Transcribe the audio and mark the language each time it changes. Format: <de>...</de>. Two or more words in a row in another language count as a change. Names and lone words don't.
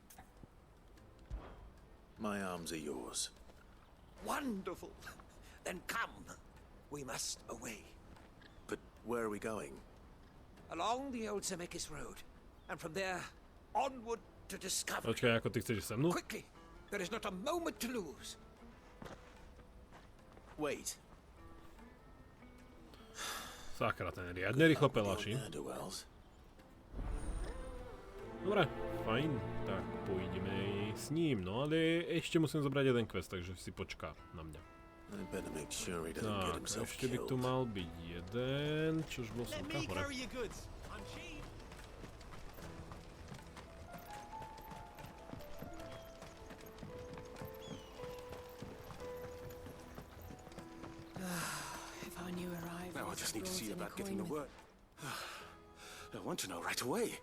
<en>My arms are yours. Wonderful! Then come. We must away. But where are we going? Along the old Zemeckis Road. And from there, onward to discovery.</en> <sk>Počkaj, ako ty chceš sa mnou?</sk> <en>Quickly! There is not a moment to lose. Wait.</en> <sk>Sakra, ten riadne rýchlo pelaší. Dobre, fajn, tak pôjdeme s ním, no ale ešte musím zobrať jeden quest, takže si počká na mňa. Tak, ešte by tu mal byť jeden, čož bol som hore.</sk> <en>Now I just need to see about getting the word. I want to know right away.</en>